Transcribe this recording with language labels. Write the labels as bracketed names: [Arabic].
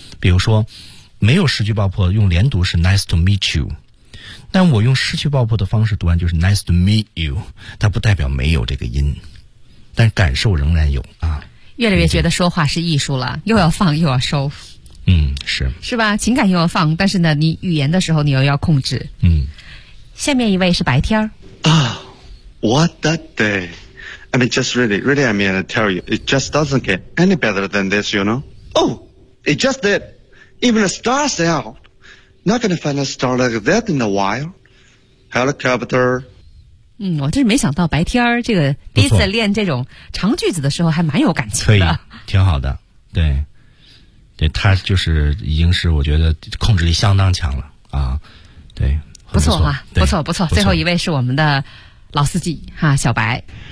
[Chinese] 比如说，没有诗句爆破，用连读是 [English] nice to meet you， [Chinese] 但我用诗句爆破的方式读完就是 nice to meet you， 它不代表没有这个音，但感受仍然有啊。越来越觉得说话是艺术了，又要放又要收，嗯，是是吧，情感又要放，但是呢你语言的时候你又要控制，嗯。下面一位是白天。 [English] What the day, I mean just really, really, I mean I tell you, it just doesn't get any better than this, you know. Oh, it just did. Even a star's out. Not gonna find a star like that in a while. Helicopter. [Chinese] 嗯，我真是没想到白天这个第一次练这种长句子的时候还蛮有感情的，可以，挺好的，对，对，他就是已经是我觉得控制力相当强了啊，对，不错哈，不错不错，最后一位是我们的老司机哈，小白